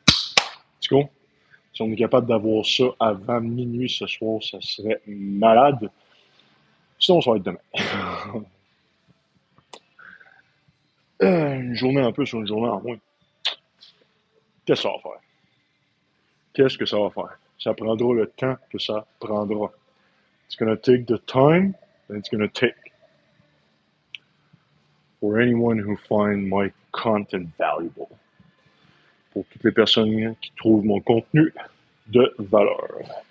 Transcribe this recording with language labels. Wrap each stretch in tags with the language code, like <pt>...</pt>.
<en>Let's go.</en> <fr>Si on est capable d'avoir ça avant minuit ce soir, ça serait malade. Sinon, ça va être demain. Une journée en plus ou une journée en moins. Qu'est-ce que ça va faire? Qu'est-ce que ça va faire? Ça prendra le temps que ça prendra.</fr> <en>It's gonna take the time that it's gonna take. For anyone who find my content valuable.</en> <fr>Pour toutes les personnes qui trouvent mon contenu de valeur.</fr>